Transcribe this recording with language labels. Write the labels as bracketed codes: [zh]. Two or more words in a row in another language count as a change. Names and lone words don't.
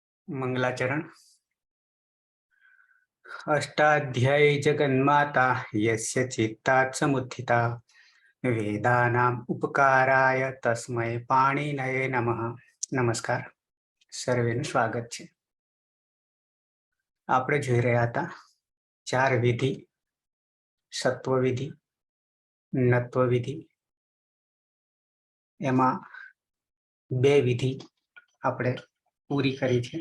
[sa] मंगलाचरण। अष्टाध्यायी जगन्माता यस्य चित्तात् समुत्थिता वेदानाम् उपकाराय तस्मै पाणिनये नमः। [gu] नमस्कार, સર્વેનું સ્વાગત છે। આપણે જોઈ રહ્યા હતા 4 વિધિ, સત્વ વિધિ, નત્વ વિધિ। એમાં 2 વિધિ આપણે પૂરી કરી છે।